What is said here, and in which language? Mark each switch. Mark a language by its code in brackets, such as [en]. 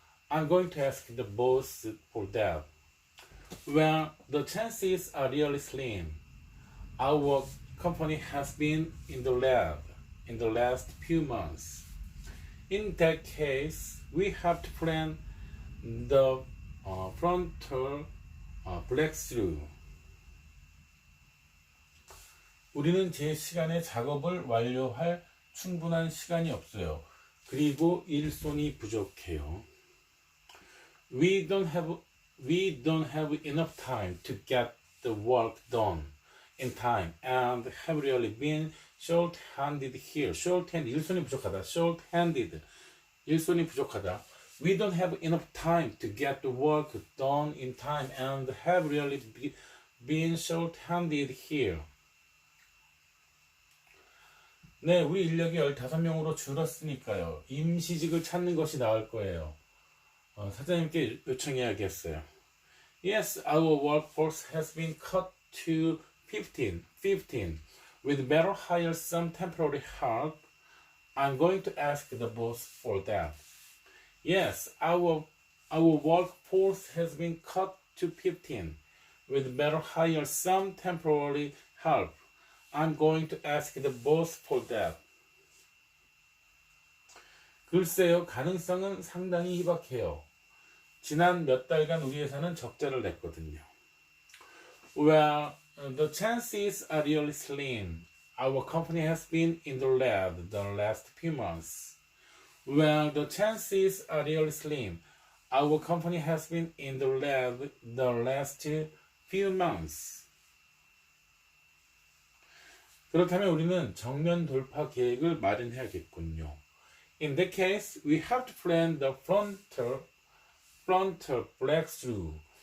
[en] I'm going to ask the boss for that. Well, the chances are really slim. Our company has been in the lab in the last few months. In that case, we have to plan the frontal breakthrough. [ko] 우리는 제 시간에 작업을 완료할 충분한 시간이 없어요. 그리고 일손이 부족해요. [en] We don't have enough time to get the work done in time and have really been short-handed here. [ko] Short-handed, 일손이 부족하다. Short-handed, 일손이 부족하다. [en] We don't have enough time to get the work done in time and have really been short-handed here. [ko] 네, 우리 인력이 15명으로 줄었으니까요. 임시직을 찾는 것이 나을 거예요. 사장님께 요청해야겠어요. [en] Yes, our workforce has been cut to 15. We'd better hire some temporary help. I'm going to ask the boss for that. Yes, our workforce has been cut to 15. We'd better hire some temporary help. I'm going to ask the boss for that. [ko] 글쎄요, 가능성은 상당히 희박해요. 지난 몇 달간 우리 회사는 적자를 냈거든요. [en] Well, the chances are really slim. Our company has been in the lab the last few months. Well, the chances are really slim. Our company has been in the lab the last few months. [ko] 그렇다면 우리는 정면 돌파 계획을 마련해야겠군요. [en] In that case, we have to plan the frontal breakthrough.